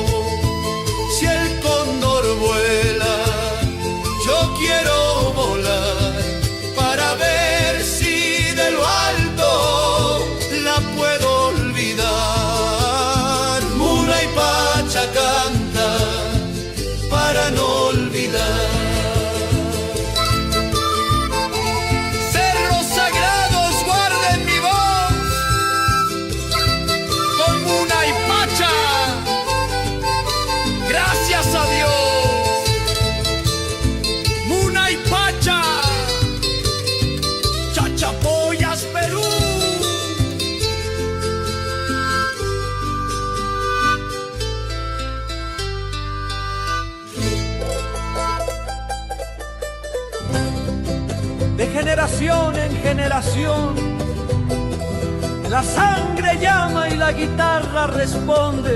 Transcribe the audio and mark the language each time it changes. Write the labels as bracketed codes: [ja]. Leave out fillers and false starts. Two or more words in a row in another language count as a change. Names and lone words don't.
[es] Si el cóndor vuela, yo quiero volar para ver si de lo alto la puedo olvidar. Munay Pacha canta para no olvidar. Cerros sagrados guarden mi voz con Munay Pacha. Gracias a Dios. Munay Pacha, Chachapoyas, Perú. De generación en generación, la sangre llama y la guitarra responde.